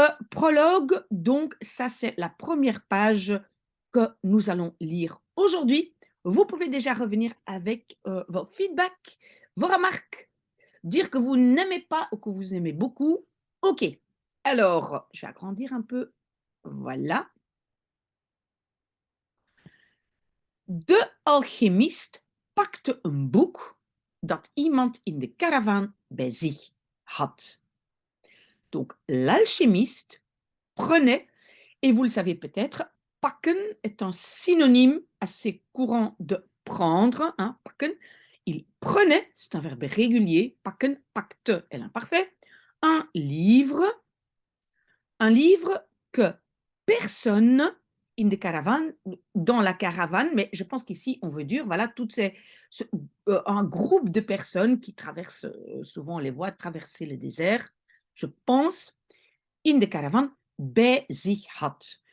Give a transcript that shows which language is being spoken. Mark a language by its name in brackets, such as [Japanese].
[French] Prologue, donc ça c'est la première page que nous allons lire aujourd'hui. Vous pouvez déjà revenir avec vos feedbacks, vos remarques, dire que vous n'aimez pas ou que vous aimez beaucoup. OK. Alors, je vais agrandir un peu. Voilà. [Dutch] De alchemist pakte een boek dat iemand in de caravan bij zich had. [French] Donc, l'alchimiste prenait, et vous le savez peut-être, pakken est un synonyme assez courant de prendre, hein, pakken. Il prenait, c'est un verbe régulier, pakken, pakte est l'imparfait, un livre que personne [Dutch] in de caravane, [French] dans la caravane, mais je pense qu'ici on veut dire, voilà, un groupe de personnes qui traversent souvent les voies, traverser le désert, je pense, in de caravane, [Dutch] bij zich had.